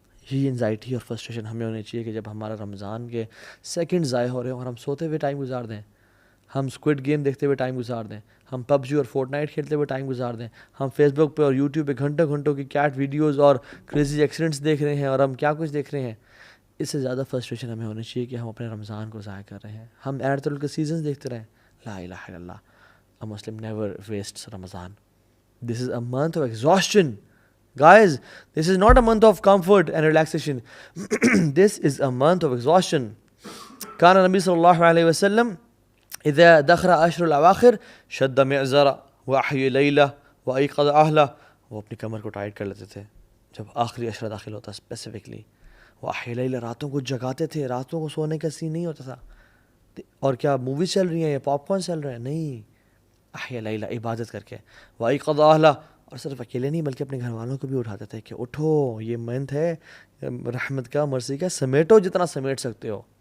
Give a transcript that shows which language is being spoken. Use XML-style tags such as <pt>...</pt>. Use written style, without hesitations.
<ur>یہ انزائٹی اور فرسٹریشن ہمیں ہونی چاہیے کہ جب ہمارا رمضان کے سیکنڈ ضائع ہو رہے ہیں, اور ہم سوتے ہوئے ٹائم گزار دیں, ہم اسکوڈ گیم دیکھتے ہوئے ٹائم گزار دیں, ہم پب جی اور فورٹ نائٹ کھیلتے ہوئے ٹائم گزار دیں, ہم فیس بک پہ اور یوٹیوب پہ گھنٹوں کی کیٹ ویڈیوز اور کریزی ایکسیڈنٹس دیکھ رہے ہیں, اور ہم کیا کچھ دیکھ رہے ہیں. اس سے زیادہ فرسٹریشن ہمیں ہونی چاہیے کہ ہم اپنے رمضان کو ضائع کر رہے ہیں, ہم ایڈ کے سیزنز دیکھتے رہیں.</ur> <ar>لا الہ الا اللہ,</ar> <en>a Muslim never wastes Ramadan. This is a month of exhaustion. Guys, this is not a month of comfort and relaxation. This is a month of exhaustion.</en> <ar>كان النبي صلى الله عليه وسلم إذا دخل عشر الأواخر شد معزرا وأحيي ليلة وأيقظ أهله.</ar> <ur>وہ اپنی کمر کو ٹائٹ کر لیتے تھے جب آخری عشرہ داخل ہوتا, اسپیسیفکلی</ur> <ar>وأحيي ليلة,</ar> <ur>راتوں کو جگاتے تھے, راتوں کو سونے کا سین نہیں ہوتا تھا. اور کیا موویز چل رہی ہیں یا پاپ کارن چل رہے ہیں, نہیں,</ur> <ar>احیا لیلہ,</ar> <ur>عبادت کر کے.</ur> <ar>وایقظ اہلہ,</ar> <ur>اور صرف اکیلے نہیں بلکہ اپنے گھر والوں کو بھی اٹھاتے تھے کہ اٹھو, یہ منتھ ہے رحمت کا, مرضی کا, سمیٹو جتنا سمیٹ سکتے ہو.</ur>